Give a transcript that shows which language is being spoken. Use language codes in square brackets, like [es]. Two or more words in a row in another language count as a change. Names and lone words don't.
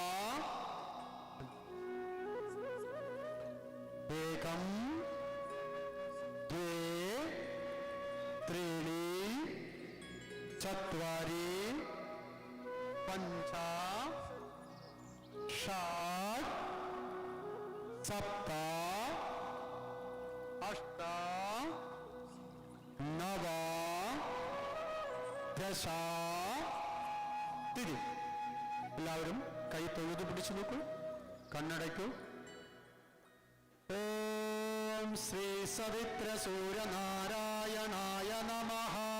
[sa] एकं द्वे त्रीणि चत्वारि पञ्च षट् सप्त अष्ट नव [ml] ദശ തിരി എല്ലാവരും കൈ തൊഴുതു പിടിച്ചു നോക്കൂ, കണ്ണടയ്ക്കൂ. [sa] ഓം ശ്രീ സവിത്ര സൂര്യനാരായണായ നമഃ.